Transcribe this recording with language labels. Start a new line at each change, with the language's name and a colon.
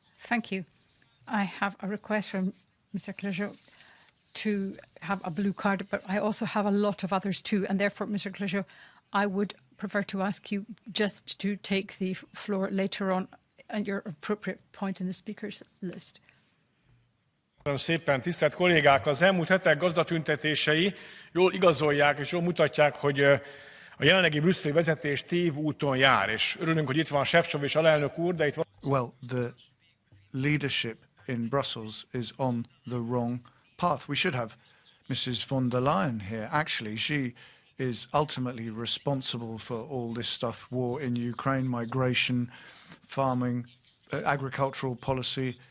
English: Thank you. I have a request from Mr. Clergeau to have a blue card, but I also have a lot of others too, and therefore, Mr. Clergeau, I would prefer to ask you just to take the floor later on at your appropriate point in the speakers list.
Hungarian: Köszönöm szépen, tisztelt kollégák! Az elmúlt hetek gazdatüntetései jól igazolják és jól mutatják, hogy a jelenlegi brüsszeli vezetés tévúton jár, és örülünk, hogy itt van Šefčovič alelnök úr, de itt van...
English: Well, the leadership in Brussels is on the wrong path. We should have Mrs. von der Leyen here. Actually, she is ultimately responsible for all this stuff: war in Ukraine, migration, farming, agricultural policy.